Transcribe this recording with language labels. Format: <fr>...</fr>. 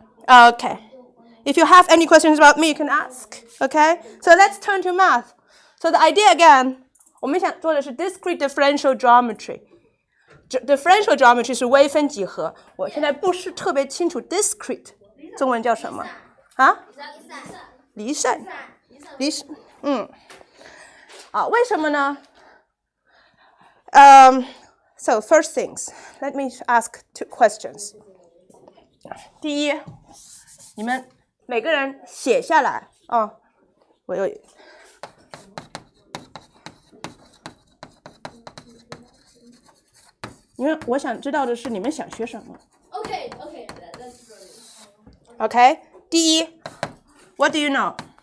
<en>Okay. If you have any questions about me, you can ask. Okay? So let's turn to math. So the idea again,</en> <zh>我们想做的是</zh> <en>discrete differential geometry.</en> <zh>Differential geometry 是微分几何。我现在不是特别清楚 discrete 中文叫什么啊？离散。为什么呢？</zh> <en>So first things, let me ask 2 questions.</en> <zh>第一，你们每个人写下来啊。我有。因为我想知道的是你们想学什么。</zh> <en>Okay, that's brilliant. Okay.</en> <zh>第一</zh> <en>，What do you know?</en>